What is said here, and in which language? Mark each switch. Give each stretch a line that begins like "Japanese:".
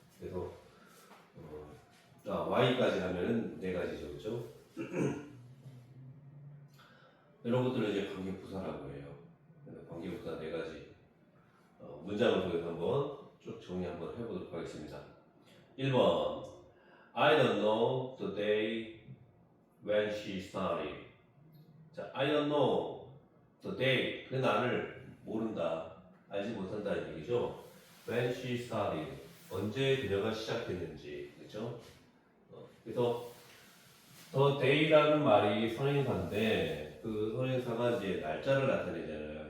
Korean: 그래서 y까지 하면은 네 가지죠, 그렇죠? 이런 것들을 이제 관계 부사라고 해요. 관계 부사 네 가지 문장을 통해서 한번 쭉 정리 한번 해보도록 하겠습니다. 1번
English: I don't know the day when she started.
Korean: 자,
English: I don't know the day
Korean: 그 날을 모른다, 알지 못한다는 얘기죠.
English: When she started
Korean: 언제 그녀가 시작했는지, 그렇죠? 그래서 the day라는 말이 선행사인데 그 선행사가 이제 날짜를 나타내잖아요.